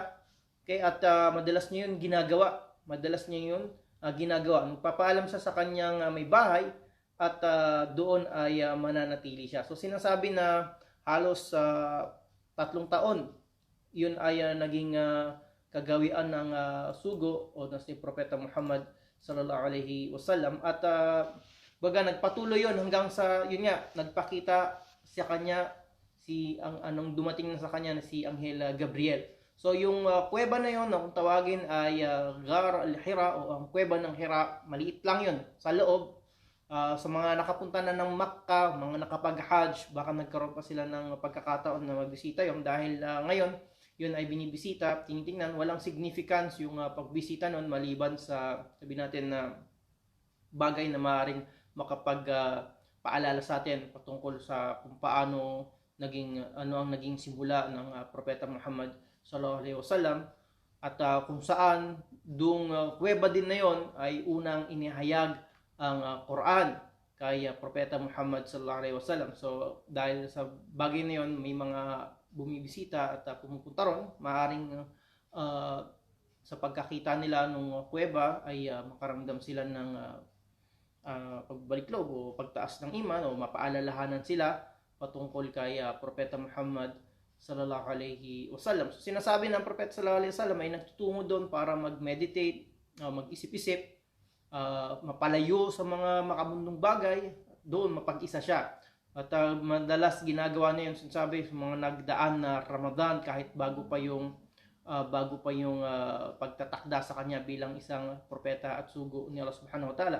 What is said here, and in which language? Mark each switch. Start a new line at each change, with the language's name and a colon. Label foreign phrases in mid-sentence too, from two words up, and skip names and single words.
Filipino: Okay, at madalas niya yun ginagawa. Magpapaalam siya sa kanyang may bahay at doon ay mananatili siya. So sinasabi na halos 3 taon yun ay naging kagawian ng sugo o na si Propeta Muhammad
Arabic: sallallahu alaihi wasallam.
Filipino: At nagpatuloy yon hanggang sa yun nga nagpakita sa kanya anong dumating na sa kanya na si Anghel Gabriel. So yung kuweba na yon na kung tawagin ay Ghar al-Hira o ang kuweba ng Hira, maliit lang yon sa loob. Sa mga nakapunta na ng Makkah, mga nakapag-Hajj, baka nagkaroon pa sila ng pagkakataon na magbisita yon dahil ngayon yun ay binibisita, tinitingnan, walang significance yung pagbisita nun maliban sa sabi natin na bagay na maaaring makapagpaalala sa atin patungkol sa kung paano ang naging simula ng Propeta Muhammad
Arabic: sallallahu alaihi wasallam,
Filipino: at kung saan dung kuweba din na yon ay unang inihayag ang Quran kay Propeta Muhammad
Arabic: sallallahu alaihi wasallam.
Filipino: So dahil sa bagay na yon may mga bumibisita at pumupunta ron, maaaring sa pagkakita nila nung kuweba ay makaramdam sila ng pagbaliklog o pagtaas ng iman o mapaalalahanan sila patungkol kay Propeta Muhammad
Arabic: sallallahu alaihi wasallam.
Filipino: So sinasabi ng Propeta
Arabic: sallallahu alaihi wasallam
Filipino: ay nagtutungo doon para mag-meditate, mag-isip-isip, mapalayo sa mga makamundong bagay, doon mapag-isa siya. At madalas ginagawa niya yung sinasabi sa mga nagdaan na Ramadan kahit bago pa yung pagtatakda sa kanya bilang isang propeta at sugo ni Allah
Arabic: Subhanahu wa Ta'ala.